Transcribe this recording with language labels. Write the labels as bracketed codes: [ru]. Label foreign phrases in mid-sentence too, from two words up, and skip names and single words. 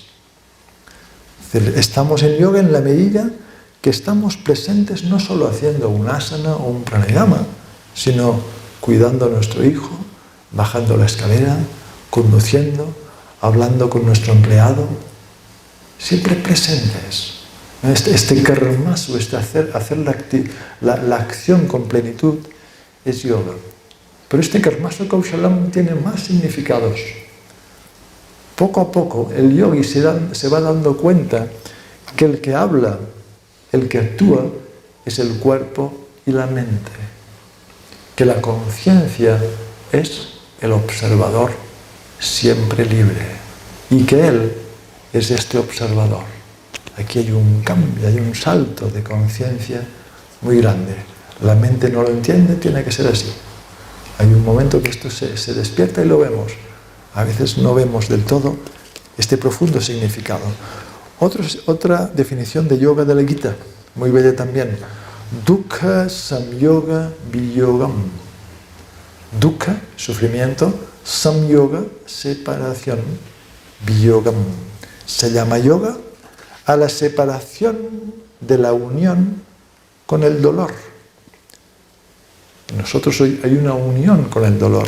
[es] Estamos en yoga en la medida que estamos presentes no solo haciendo un asana o un pranayama, sino cuidando a nuestro hijo, bajando la escalera, conduciendo, hablando con nuestro empleado, siempre presentes. Este karmasu, hacer la acción con plenitud, es yoga. Pero este [sa] कर्मसु कौशलम् [es] tiene más significados. Poco a poco el yogi se va dando cuenta que el que habla, el que actúa, es el cuerpo y la mente. Que la conciencia es el observador siempre libre. Y que él es este observador. Aquí hay un cambio, hay un salto de conciencia muy grande. La mente no lo entiende, tiene que ser así. Hay un momento que esto se despierta y lo vemos. A veces no vemos del todo este profundo significado. Otra definición de yoga de la Gita, muy bella también. [sa] दुःख संयोग वियोगम्. [es] Dukkha, sufrimiento. Samyoga, separación. Viyogam. Se llama yoga a la separación de la unión con el dolor. Nosotros hoy hay una unión con el dolor.